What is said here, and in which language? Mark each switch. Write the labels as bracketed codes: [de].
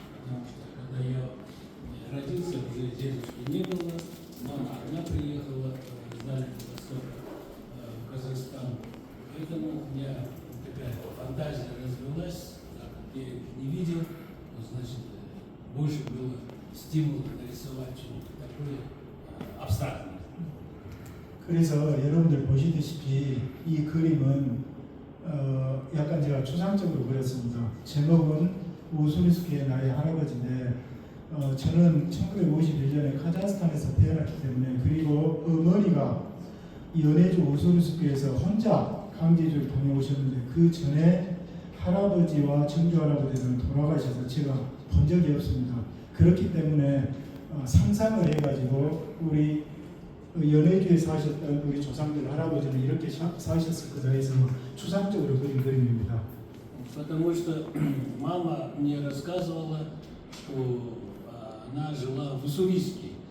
[ru] Потому что когда я родился, уже дедушки не было, мама одна приехала с Дальнего Востока в Казахстан. Поэтому у меня такая фантазия развилась, так как я их не видел, значит, больше было стимула нарисовать что-то такое абстрактное. [ko] 그래서 여러분들 보시다시피 이 그림은 약간 제가 추상적으로 그렸습니다. 제목은 우스리스크의 나의 할아버지인데 저는 1951년에 카자흐스탄에서 태어났기 때문에 그리고 어머니가 연해주 우스리스크에서 혼자 강제주를 다녀오셨는데 그 전에 할아버지와 청주 할아버지는 돌아가셔서 제가 본 적이 없습니다. 그렇기 때문에 상상을 해가지고 우리 연해주에 사셨던 우리 조상들 할아버지는 이렇게 사셨을 거다 해서 추상적으로 그린 그림입니다. [ru] Потому что мама мне рассказывала, что она жила в Уссурийске.